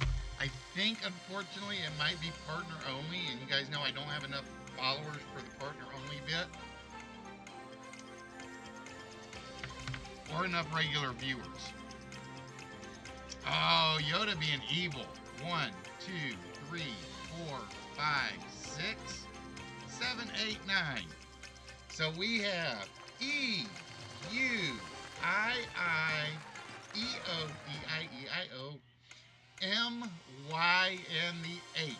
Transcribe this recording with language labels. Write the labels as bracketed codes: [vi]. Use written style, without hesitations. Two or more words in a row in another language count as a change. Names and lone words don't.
[en] I think, unfortunately, it might be partner only, and you guys know I don't have enough followers for the partner only bit, or enough regular viewers. Oh, Yoda being evil. 1, 2, 3, 4, 5, 6, 7, 8, 9. So we have E, U, I, E-O, E-I-E-I-O, M, Y, and the H.